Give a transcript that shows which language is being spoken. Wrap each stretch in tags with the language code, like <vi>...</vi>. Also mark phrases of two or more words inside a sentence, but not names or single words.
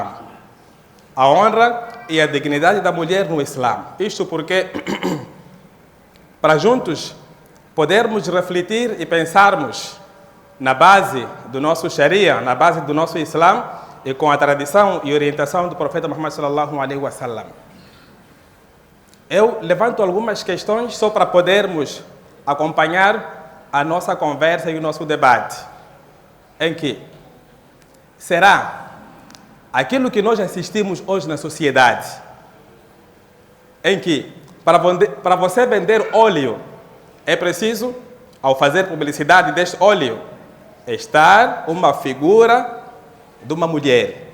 <pt>A honra e a dignidade da mulher no Islã. Isto porque, para juntos podermos refletir e pensarmos na base do nosso Sharia, na base do nosso Islã e com a tradição e orientação do profeta Muhammad</pt> <ar>صلى الله عليه وسلم.</ar> <pt>Eu levanto algumas questões só para podermos acompanhar a nossa conversa e o nosso debate. Em que será aquilo que nós assistimos hoje na sociedade, em que para você vender óleo é preciso, ao fazer publicidade deste óleo, estar uma figura de uma mulher.</pt>